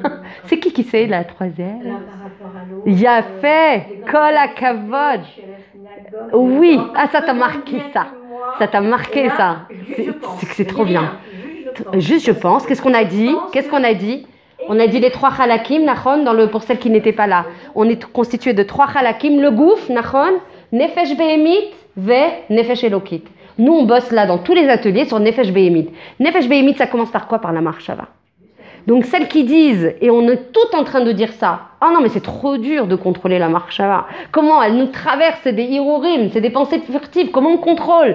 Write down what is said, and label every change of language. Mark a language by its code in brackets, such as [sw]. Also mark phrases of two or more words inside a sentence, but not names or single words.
[fr] C'est qui c'est la 3e? [he] יפה, כל הכבוד. [fr] Oui, ça t'a marqué ça. Ça t'a marqué ça. C'est trop bien. Juste, je pense, qu'est-ce qu'on a dit? On a dit les 3 halakim, nachon, pour celles qui n'étaient pas là. On est constitué de 3 halakim, le gouf, [he] נכון, נפש בהמית, ונפש אלוקית. [fr] Nous, on bosse là dans tous les ateliers sur [he] נפש בהמית. נפש בהמית, [fr] ça commence par quoi? Par la marshava. Donc, celles qui disent, et on est toutes en train de dire ça, « Ah non, mais c'est trop dur de contrôler la marshava. Comment elle nous traverse, c'est des hirurim, c'est des pensées furtives, comment on contrôle?